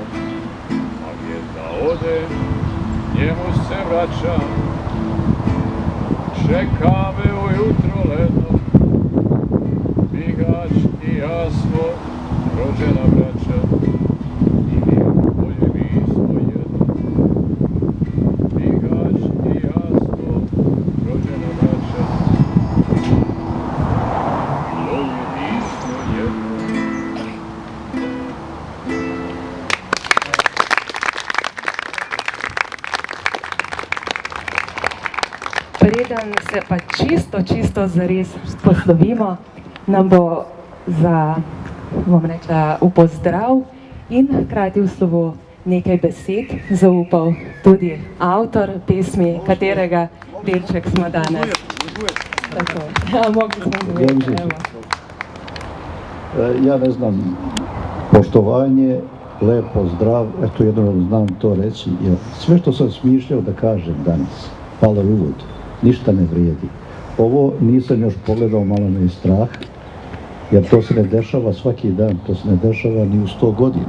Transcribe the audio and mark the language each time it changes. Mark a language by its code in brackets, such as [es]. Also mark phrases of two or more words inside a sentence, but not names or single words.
[bs] Pa gdje da odem, njemu se vraćam, čeka me ujutro ledno, Bihać i ja smo rođena braća, ili još bolje mi smo jedno. Bihać i ja smo rođena braća, bolje mi smo jedno. [sl] Preden se pa čisto zares poslovimo, nam bo za, bom rekla, v pozdrav in hkrati v slovo nekaj besed zaupal tudi avtor pesmi, katerega delček smo danes. Tako, ja, [bs] mogli smo govoriti, evo. Ja ne znam, poštovanje, lepo, zdrav, eto jedno znam to reći, jer sve što sam smišljao da kažem danas, hvala uvod, ništa ne vrijedi. Ovo nisam još pogledao, malo me je strah, jer to se ne dešava svaki dan, to se ne dešava ni u 100 godina.